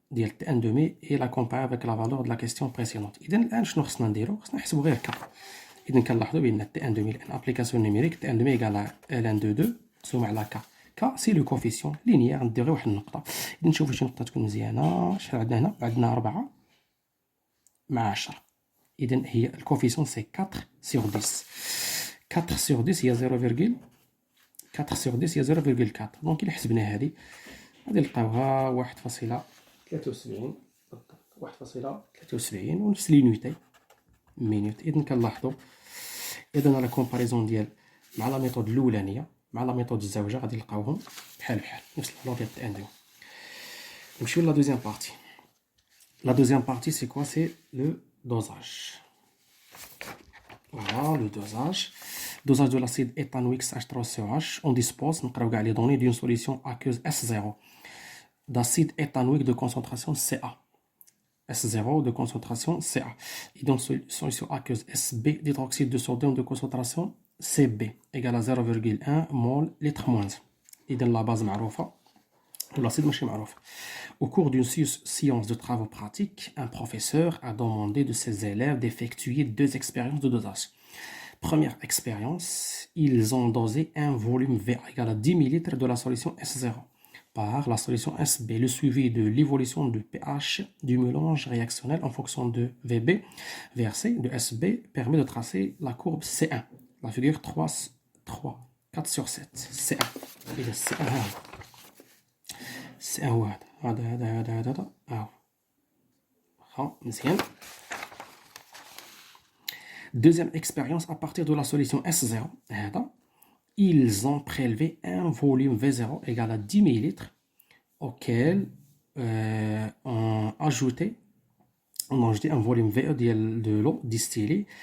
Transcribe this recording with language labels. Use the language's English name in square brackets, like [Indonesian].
[French] ديال T1 de mai et la comparer avec la valeur de la question précédente. [Arabic] إذا الآن شنو خصنا نديرو؟ خصنا نحسبو غير ك. إذا كنلاحظو بأن T1 de mai لأن [French] application numérique T1 de mai égale à Ln de 2 [Arabic] مقسوم على ك. ك سي لو كوفيسيون لينيير ندير غير واحد النقطة. إذا نشوفو شي نقطة تكون مزيانة. شحال عندنا هنا؟ عندنا 4 مع 10. إذا هي الكوفيسيون سي 4 sur 10. 4 sur 10 هي 4 sur 10 هي 0.4. دونك إلا حسبنا هذه غادي نلقاوها 1.73 1.73 ونفس لينيتي مينوت. إذا كنلاحظوا إذا لا كومباريزون ديال مع لا ميثود الأولانية مع لا ميثود الزوجة غادي نلقاوهم بحال نفس الفالور ديال T1 de mai. نمشيو لا دوزيام بارتي. [French] La deuxième partie, c'est quoi? C'est le dosage. Voilà, le dosage. Dosage de l'acide éthanoïque H3COH. On dispose, les données d'une solution aqueuse S0 d'acide éthanoïque de concentration Ca. S0 de concentration Ca. Et donc, solution aqueuse SB d'hydroxyde de sodium de concentration Cb égale à 0,1 mol litre moins. Et donc, la base معروفة. L'acide [Arabic] ماشي معروف. [French] Au cours d'une séance de travaux pratiques, un professeur a demandé de ses élèves d'effectuer 2 expériences de dosage. Première expérience, ils ont dosé un volume V égal à 10 ml de la solution S0 par la solution SB. Le suivi de l'évolution du pH du mélange réactionnel en fonction de VB versé de SB permet de tracer la courbe C1. La figure 4 sur 7. C1. Et le C1 [Arabic] سي هو هذا مزيان. [French] Deuxième expérience à partir de la solution S0 هذا ils ont prélevé un volume V0 égal à 10 ml auquel on a ajouté un volume VE de l'eau distillée.